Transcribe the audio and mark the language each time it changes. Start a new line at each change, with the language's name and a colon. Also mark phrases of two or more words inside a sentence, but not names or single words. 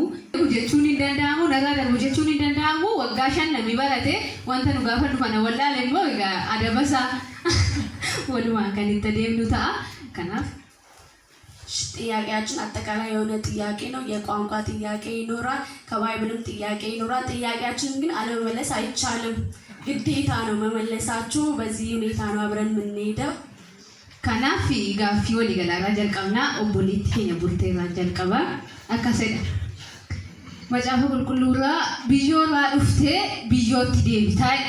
Oromo: Jechuun hin danda'amu, nagaa darbu jechuun hin danda'amu. Waggaa 5 namni barate wanta nu gaafadhu kana wallaale immoo egaa adabasaa walumaa kan itti deemnu ta'a. Kanaaf
Amharic: ጥያቄያችን አጠቃላይ የሆነ ጥያቄ ነው። የቋንቋ ጥያቄ ይኖራል፣ ከባይብልም ጥያቄ ይኖራል። ጥያቄያችን ግን አለመመለስ አይቻልም፣ ግዴታ ነው መመለሳችሁ። በዚህ ሁኔታ ነው አብረን የምንሄደው።
Oromo: Kanaaf gaaffii walii galaarraa jalqabnaa obboleetti keenya burteerraa jalqaba akkasidha. Macaafa qulqulluurraa biyyoorraa dhuftee biyyootti deebitaadha.